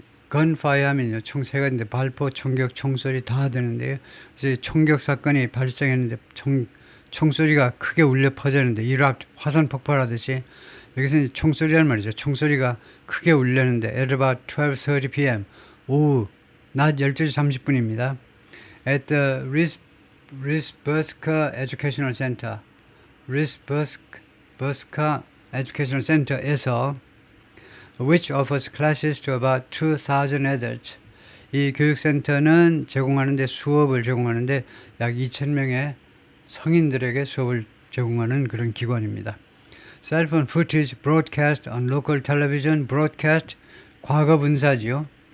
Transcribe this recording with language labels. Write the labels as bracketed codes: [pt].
[ko] gunfire 하면요, 총 세 가지인데 발포, 총격, 총소리 다 되는데요. 그래서 총격 사건이 발생했는데 총소리가 크게 울려 퍼졌는데 erupt, 화산 폭발하듯이 여기서는 총소리란 말이죠. 총소리가 크게 울렸는데 [en] at about 12:30 p.m. [ko] 오후 낮 12시 30분입니다. [en] At the Risberska Educational Center, Risberska Educational Center에서 which offers classes to about 2,000 adults. [ko] 이 교육센터는 수업을 제공하는데 약 2,000명의 성인들에게 수업을 제공하는 그런 기관입니다. [en] Cell phone footage broadcast on local television. broadcast [ko] 과거 분사지요.